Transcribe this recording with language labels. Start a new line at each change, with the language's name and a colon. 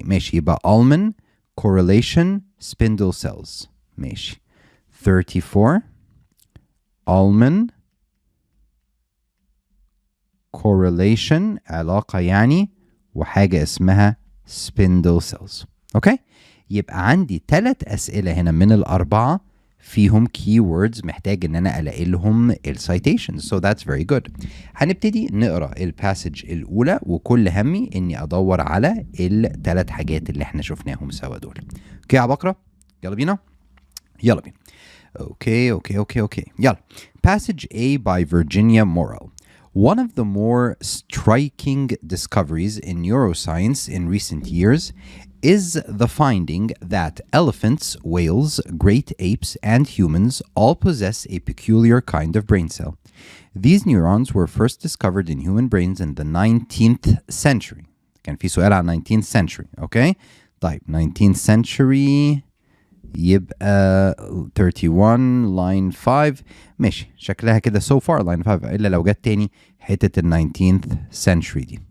Arabic: ماشي يبقى
English: Ullman correlation spindle cells.
Arabic: ماشي. 34 Ullman correlation علاقة يعني وحاجة اسمها spindle cells. اوكي يبقى عندي 3 أسئلة هنا من الأربعة فيهم keywords محتاج ان انا الاقي لهم citations.
English: So that's very good.
Arabic: هنبتدي نقرا الباسج الأولى وكل همي اني ادور على ال3 حاجات اللي احنا شفناهم سوا دول. اوكي يا عبقرة يلا بينا. يلا بينا. Okay. يلا.
English: Passage A by Virginia Morrell. One of the more striking discoveries in neuroscience in recent years is the finding that elephants, whales, great apes, and humans all possess a peculiar kind of brain cell. These neurons were first discovered in human brains in the 19th century.
Arabic: كان في سؤال عن 19th century.
English: Okay?
Arabic: طيب 19th century يبقى 31 line 5 ماشي شكلها كده
English: so far
Arabic: line 5 إلا لو جت تاني حتة ال 19th century دي.